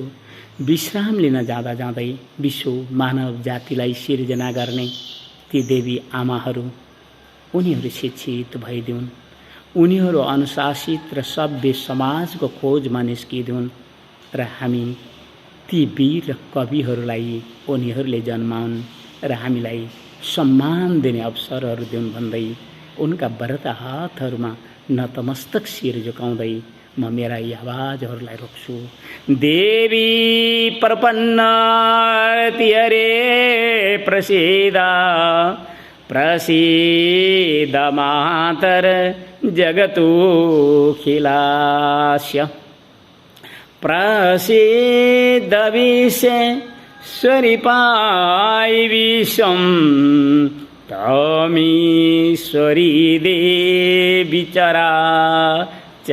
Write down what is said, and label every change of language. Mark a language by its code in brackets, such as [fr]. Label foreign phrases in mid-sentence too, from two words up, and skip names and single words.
[ne] विश्राम लिन जाँदा जाँदै विश्व मानव जातिलाई सिर्जना गर्ने ती देवी आमाहरू, उनीहरू शिक्षित भइदिउन्, उनीहरू अनुशासित र सभ्य समाजको खोजमा निस्किदिउन् र हामी ती वीर र कविहरूलाई उनीहरूले जन्माउन् र हामीलाई सम्मान दिने अवसरहरू दिउन् भन्दै उनका व्रत हातहरूमा नतमस्तक शिर झुकाउँदै म मेरा यी आवाजहरूलाई रोक्छु। [sa] देवी प्रपन्नति हरे प्रसीद प्रसीद मातर जगतोऽखिलास्य प्रसीद विश्वेश्वरीपाय विश्वं त्वमीश्वरी देवी चराचरस्य।